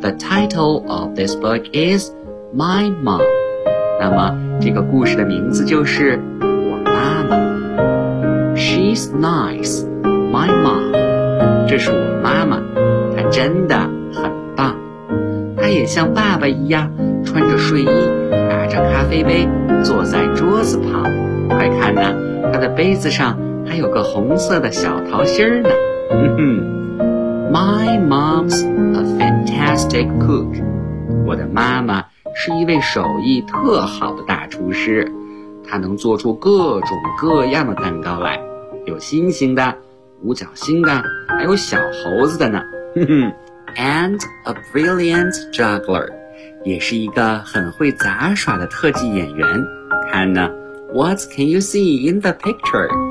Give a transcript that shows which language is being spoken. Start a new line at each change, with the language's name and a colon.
English: The title of this book is My Mom.
Chinese: 那么这个故事的名字就是我妈妈。
English: She's nice, my mom.
Chinese: 这是我妈妈，她真的很棒。她也像爸爸一样穿着睡衣，拿着咖啡杯，坐在桌子旁。快看呢，她的杯子上还有个红色的小桃心呢。
English: 哼哼。My mom's a fantastic cook.
Chinese: 我的妈妈是一位手艺特好的大厨师，她能做出各种各样的蛋糕来，有星星的，五角星的，还有小猴子的呢。
English: And a brilliant juggler.
Chinese: 也是一个很会杂耍的特技演员。看呢，
English: What can you see in the picture?